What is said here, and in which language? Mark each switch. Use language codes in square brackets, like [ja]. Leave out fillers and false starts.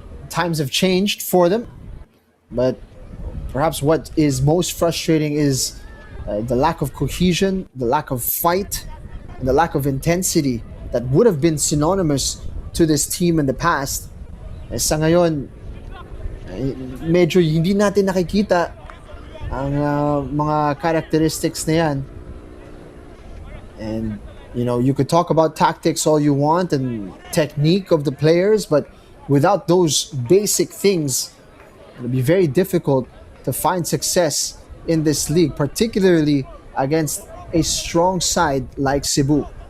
[en] Times have changed for them, but perhaps what is most frustrating is the lack of cohesion, the lack of fight, and the lack of intensity that would have been synonymous to this team in the past. [tl] Sa ngayon, medyo hindi natin nakikita ang mga characteristics na yan. [en] And, you could talk about tactics all you want and technique of the players, but without those basic things, it'll be very difficult to find success in this league, particularly against a strong side like Cebu.